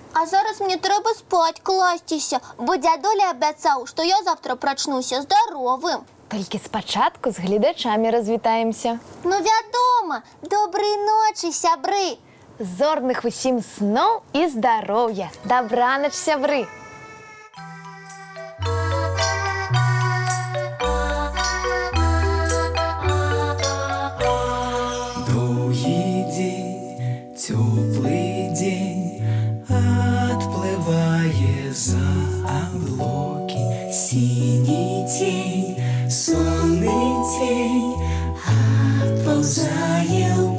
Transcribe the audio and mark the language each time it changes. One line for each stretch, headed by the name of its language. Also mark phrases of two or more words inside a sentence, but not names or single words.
Belarusian: А зараз мне трэба спаць класціся, бо дзядуля абяцаў, што я завтра прачнуся здаровым. Толькі спачатку з гледачамі развітаемся. Ну, вядома, добрай ночы, сябры. Зорных усім сноў і здароўя. Дабранач, сябры.
Russian: Теплый день отплывая за облаки, синий тень, сонный тень отползая